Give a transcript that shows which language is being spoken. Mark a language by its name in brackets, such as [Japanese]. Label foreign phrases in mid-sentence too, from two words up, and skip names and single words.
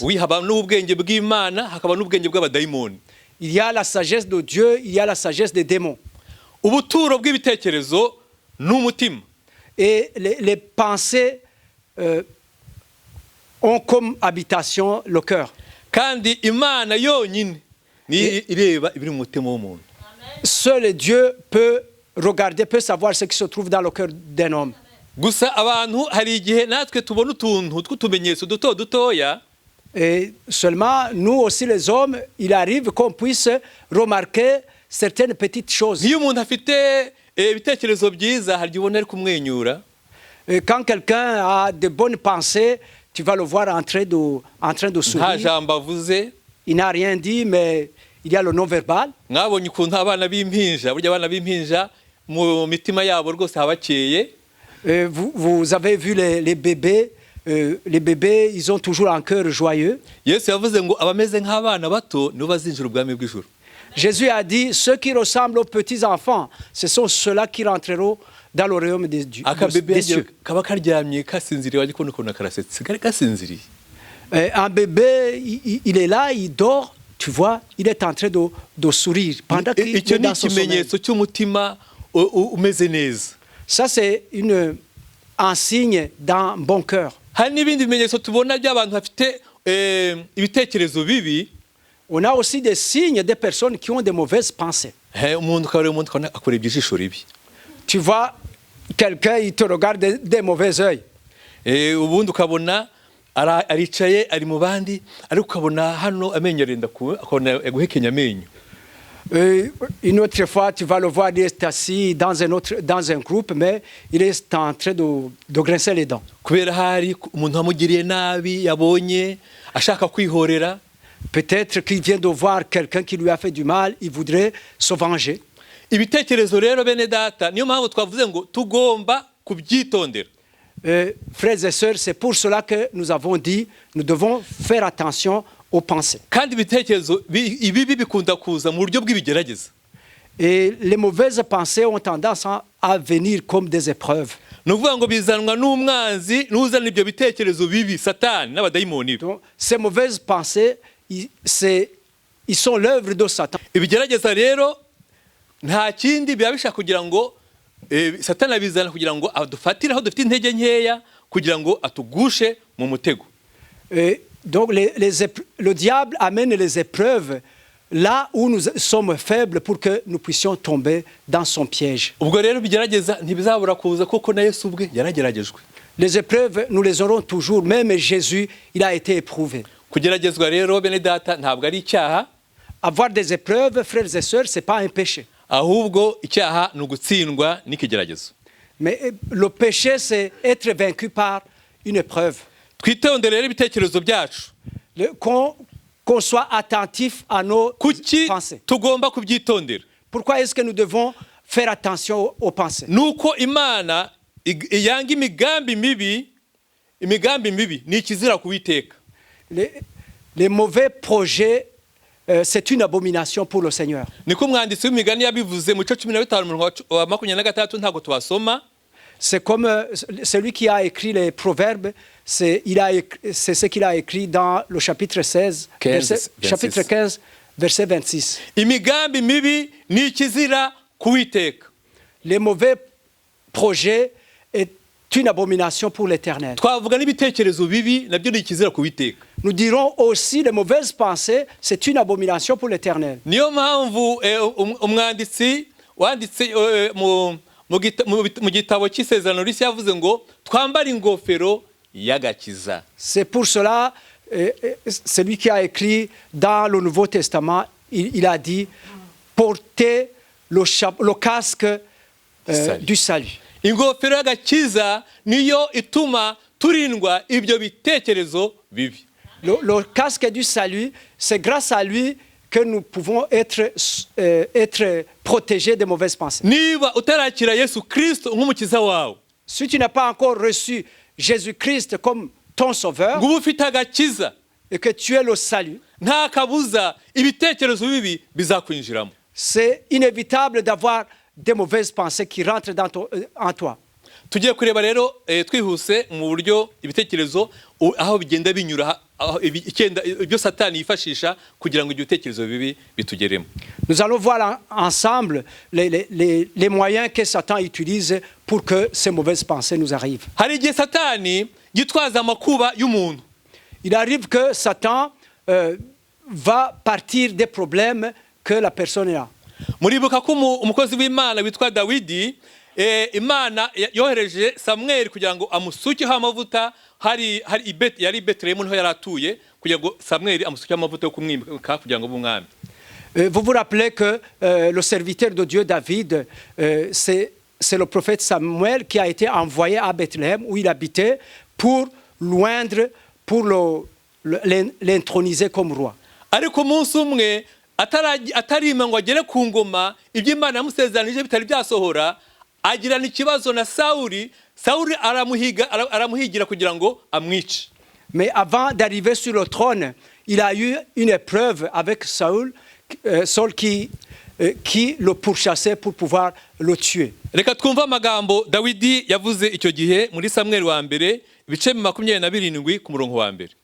[French] Oui, [Kinyarwanda] haba n'ubwenge bw'Imana, hakaba n'ubwenge bw'abadayimoni. [French] Il y a la sagesse de Dieu, il y a la sagesse des démons. [Kinyarwanda] Ubuturo bw'ibitekerezo n'umutima. [French] Et les pensées ont comme habitation le cœur. [Kinyarwanda] Kandi Imana yonyine ni ireba ibiri mu mutima w'umuntu. [French] Seul Dieu peut regarder, peut savoir ce qui se trouve dans le cœur d'un homme. [Kinyarwanda] Gusa abantu hari igihe natwe tubona utuntu tw'utumenyetso duto dutoya. [French] Et seulement, nous aussi les hommes, il arrive qu'on puisse remarquer certaines petites choses. [Kinyarwanda] Nk'iyo umuntu afite ibitekerezo byiza, hari igihe ubona ari kumwenyura. [French] Quand quelqu'un a de bonnes pensées, tu vas le voir en train de [Kinyarwanda] Nta [French] sourire. [Kinyarwanda] jambo avuze. [French] Il n'a rien dit, mais il y a le non-verbal. [Kinyarwanda] Mwabonye ukuntu abana b'impinja, burya abana b'impinja mu mitima yabo rwose habakeye. [French] Vous avez vu les bébés. Les bébés, ils ont toujours un cœur joyeux. [Kinyarwanda] Yesu yavuze ngo abameze nk'abana bato nibo bazinjira ubwami bw'ijuru. [French] Jésus a dit, ceux qui ressemblent aux petits-enfants, ce sont ceux-là qui rentreront dans le royaume des cieux. [Kinyarwanda] Kaba karyamye kasinziriye, wajya kubona ukuntu karasetse kari gasinziriye. [French] Un bébé, il est là, il dort, tu vois, il est en train de sourire pendant qu'il est dans son sommeil. [Kinyarwanda] Ikimenyetso cy'umutima umeze neza. [French] Ça, c'est un signe d'un bon cœur. [Kinyarwanda] Hari n'ibindi bimenyetso tubona by'abantu bafite ibitekerezo bibi. [French] On a aussi des signes des personnes qui ont de mauvaises pensées. [Kinyarwanda] Umuntu akora iby'ijisho ribi. [French] Tu vois, quelqu'un, il te regarde des mauvais yeux. [Kinyarwanda] Ubundi ukabona aricaye ari mu bandi, ariko ukabona hano amenyo arenda akabona guhekenya amenyo. [French] Une autre fois, tu vas le voir, il est assis dans un groupe, mais il est en train de grincer les dents. [Kinyarwanda] Kubera hari umuntu wamugiriye nabi yabonye ashaka kwihorera. [French] Peut-être qu'il vient de voir quelqu'un qui lui a fait du mal, il voudrait se venger. [Kinyarwanda] Ibitekerezo rero bene data, niyo mpamvu twavuze ngo tugomba kubyitondera. [French] Frères et sœurs, c'est pour cela que nous avons dit, nous devons faire attention aux pensées. [Kinyarwanda] Kandi ibitekerezo ibibi bikunda kuza mu buryo bw'ibigerageza. [French] Et les mauvaises pensées ont tendance à venir comme des épreuves. [Kinyarwanda] Ni ukuvuga ngo bizanwa n'umwanzi n'uzana ibyo bitekerezo bibi, Satani n'abadayimoni. [French] Donc, ces mauvaises pensées, ils sont l'œuvre de Satan. [Kinyarwanda] Ibigerageza rero nta kindi biba bishaka kugira ngo Satani abizana kugira ngo adufatire aho dufite intege nkeya, kugira ngo atugushe mu mutego. [French] Donc le diable amène les épreuves là où nous sommes faibles pour que nous puissions tomber dans son piège. [Kinyarwanda] Ubwo rero bigerageza ntibizabura kuza kuko na Yesu ubwe yarageragejwe. [French] Les épreuves, nous les aurons toujours, même Jésus, il a été éprouvé. [Kinyarwanda] Kugeragezwa rero bene data ntabwo ari icyaha. [French] Avoir des épreuves, frères et sœurs, c'est pas un péché. [Kinyarwanda] Ahubwo icyaha ni ugutsindwa n'ikigeragezo. [French] Mais le péché, c'est être vaincu par une épreuve. [Kinyarwanda] Twitondere rero ibitekerezo byacu. [French] Qu'on soit attentif à nos pensées. [Kinyarwanda] Tugomba kubyitondera. [French] Pourquoi est-ce que nous devons faire attention aux pensées? [Kinyarwanda] Nuko Imana yanga imigambi mibi ni ikizira kuwiteka. [French] Les mauvais projets, c'est une abomination pour le Seigneur. [Kinyarwanda] Niko umwanditsi w'imigani yabivuze mu 15:26 ntago tubasoma. [French] C'est comme celui qui a écrit les proverbes, c'est ce qu'il a écrit dans le chapitre 15, verset 26. [Kinyarwanda] Imigambi mibi ni ikizira kuwiteka. [French] Les mauvais projets est une abomination pour l'Éternel. [Kinyarwanda] Twavuga n'ibitekerezo bibi nabyo ni ikizira kuwiteka. [French] Nous dirons aussi les mauvaises pensées, c'est une abomination pour l'Éternel. [Kinyarwanda] Niyo mpamvu umwanditsi wanditse mu gitabo cy'isezerano rishya yavuze ngo twambare ingofero y'agakiza. [French] C'est pour cela, celui qui a écrit dans le Nouveau Testament, il a dit portez le casque du salut. [Kinyarwanda] Ingofero y'agakiza niyo ituma turindwa ibyo bitekerezo bibi. [French] Le casque du salut, c'est grâce à lui que nous pouvons être protégés des mauvaises pensées. [Kinyarwanda] Niba utarakira Yesu Kristo nk'umukiza wawe, [French] Si tu n'as pas encore reçu Jésus-Christ comme ton sauveur [Kinyarwanda] ngo ube ufite agakiza, [French] et que tu es le salut, [Kinyarwanda] nta kabuza ibitekerezo bibi bizakwinjiramo. [French] c'est inévitable d'avoir des mauvaises pensées qui rentrent en toi. [Kinyarwanda] Tugiye kureba rero twihuse mu buryo ibitekerezo aho bigenda binyura, ibyo Satani yifashisha kugira ngo ibyo bitekerezo bibi bitugeremo. [French] Nous allons voir ensemble les moyens que Satan utilise pour que ces mauvaises pensées nous arrivent. [Kinyarwanda] Hari igihe Satani yitwaza amakuba y'umuntu. [French] Il arrive que Satan va partir des problèmes que la personne a. [Kinyarwanda] Muribuka ko umukozi w'Imana witwa Dawidi, Imana yohereje Samweli kugira ngo amusukeho amavuta, yari Betelehemu niho yari atuye, kugira ngo Samweli amusukeho amavuta yo kumwimika kugira ngo abe umwami. [French] Vous vous rappelez que le serviteur de Dieu David, c'est le prophète Samuel qui a été envoyé à Bethléem où il habitait pour l'oindre, pour l'introniser comme roi. [Kinyarwanda] Ariko umunsi umwe atarima ngo agere ku ngoma, ibyo Imana yamusezeranije bitari byasohora, agirana ikibazo na Sawuli aramuhigira kugira ngo amwice. [French] Mais avant d'arriver sur le trône, il a eu une épreuve avec Saul qui le pourchassait pour pouvoir le tuer. [Kinyarwanda] Reka twumva amagambo Dawidi yavuze icyo gihe muri Samweli wa mbere ibice 27 ku murongo wa mbere.